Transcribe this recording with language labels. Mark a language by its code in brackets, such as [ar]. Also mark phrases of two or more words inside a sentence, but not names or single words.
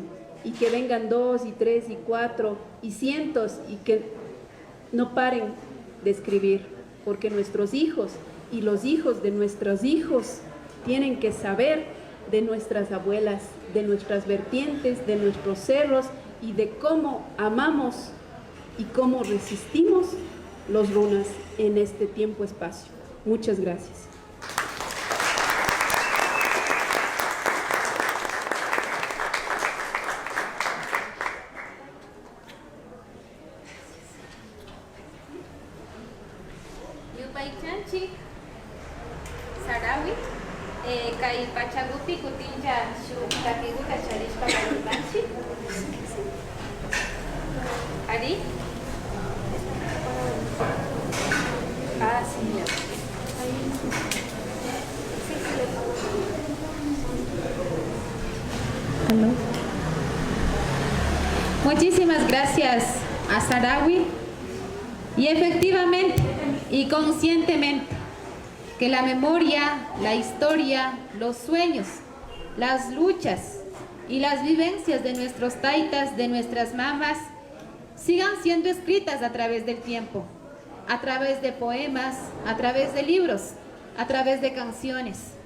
[es] y que vengan 2 y 3 y 4 y cientos, y que no paren de escribir, porque nuestros hijos y los hijos de nuestros hijos tienen que saber de nuestras abuelas, de nuestras vertientes, de nuestros cerros, y de cómo amamos y cómo resistimos los runas en este tiempo-espacio. Muchas gracias. [qu] Yupaychanchik, Sarawi, Kai Pachagupi, Kutincha, Shukakiguta, Charishpa, Karupanchi. [es] ¿Ari? Ah, sí, ya. ¿Aló? Muchísimas gracias a Sarawi, y efectivamente y conscientemente que la memoria, la historia, los sueños, las luchas y las vivencias de nuestros taitas, de nuestras mamás, sigan siendo escritas a través del tiempo, a través de poemas, a través de libros, a través de canciones.